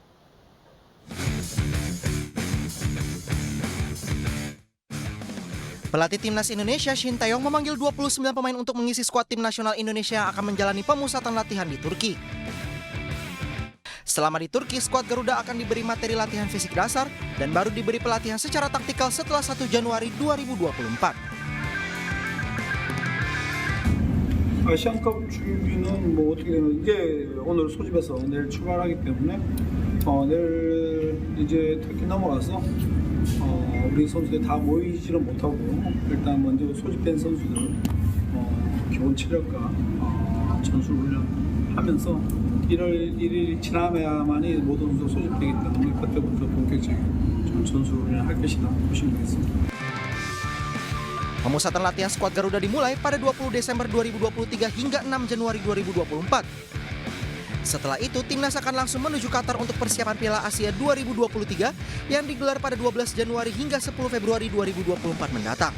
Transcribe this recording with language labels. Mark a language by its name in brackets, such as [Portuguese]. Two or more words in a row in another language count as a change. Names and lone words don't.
[Indonesian] Pelatih Timnas Indonesia Sinteyong memanggil 29 pemain untuk mengisi skuad tim nasional Indonesia yang akan menjalani pemusatan latihan di Turki. Selama di Turki, skuad Garuda akan diberi materi latihan fisik dasar dan baru diberi pelatihan secara taktikal setelah 1 Januari 2024. [Korean] 아시안컵 준비는 뭐 어떻게 되면 이제 오늘 소집해서 내일 출발하기 때문에 내일 이제 터키 넘어가서 우리 선수들 다 모이지는 못하고 일단 먼저 소집된 선수들 기본 체력과 전술 훈련하면서 1월 1일이 지나야만이 모든 선수가 소집되기 때문에 그때부터 본격적인 전술 훈련을 할 것이다 보시면 되겠습니다. [Indonesian] Pemusatan latihan skuad Garuda dimulai pada 20 Desember 2023 hingga 6 Januari 2024. Setelah itu, timnas akan langsung menuju Qatar untuk persiapan Piala Asia 2023 yang digelar pada 12 Januari hingga 10 Februari 2024 mendatang.